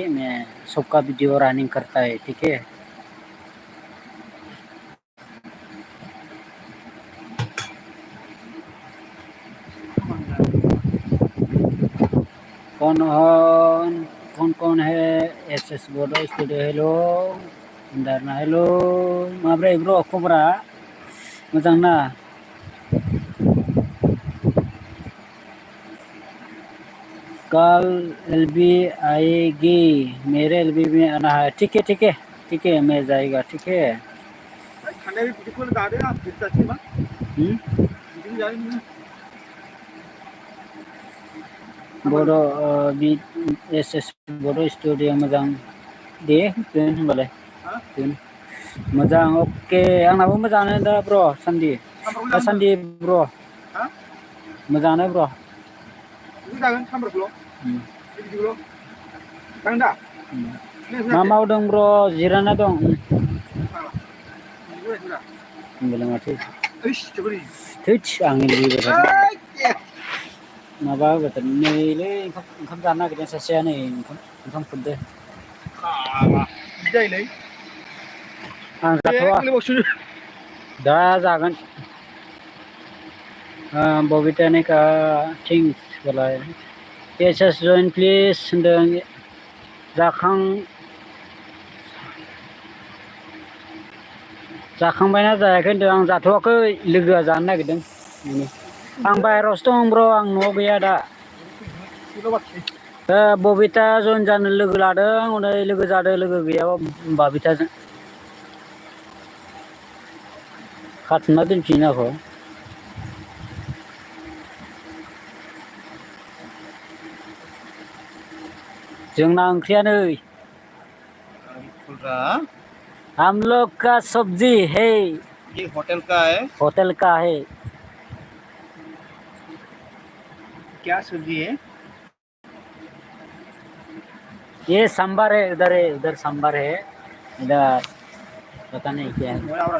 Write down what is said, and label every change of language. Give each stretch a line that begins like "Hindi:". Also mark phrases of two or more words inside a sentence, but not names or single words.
Hindi: मैं सबका वीडियो रनिंग करता है, ठीक है। कौन कौन है?
Bodo: एस बोडो स्टूडियो, हेलो दारना, हेलो माब्रै ब्रो, खबरा मोजां ना?
Hindi: कल एलबी आएगी, मेरे एलबी में आना है, ठीक है ठीक है ठीक है, मैं जाएगा, ठीक है।
Bodo: बोडो एस बोडो स्टूडियो मोजां दे दोन होनबालाय, दोन मोजां। ओके, आंनाबो मोजाङानो दा ब्र, सान्दि ब्र, मोजाङानो ब्र। मा मावदों ब्र? जिरायना दं। होनबालाय माथो, थैस आंनि लोगो माबा होबाय थादों नैलै, ओंखाम जानो नागिरदों सासेया, नै ओंखाम खुरदो। आं जाथ'वा, दा जागोन। बबीता ने का थिंग्स बोलाय, एस जइन प्लिज होनदों। जाखांबायना जायाखै होनदों, आं जाथ'वाखै, लोगोआ जानो नागिरदों। आं बाहेरावसो दं ब्र, आं न'आव गैया दा। बबीता जइन जानो लोगो लादों, हनै लोगो जादों, लोगो गैयाबा बबीताजों खाथुमना दोनफिनो आंखौ। जोंना ओंख्रिया नै,
Hindi: हम लोग का सब्जी है, ये होटल का है, होटल का है। क्या सब्जी है? ये सांभर है, उधर है, उधर सांभर है, इधर पता नहीं क्या है।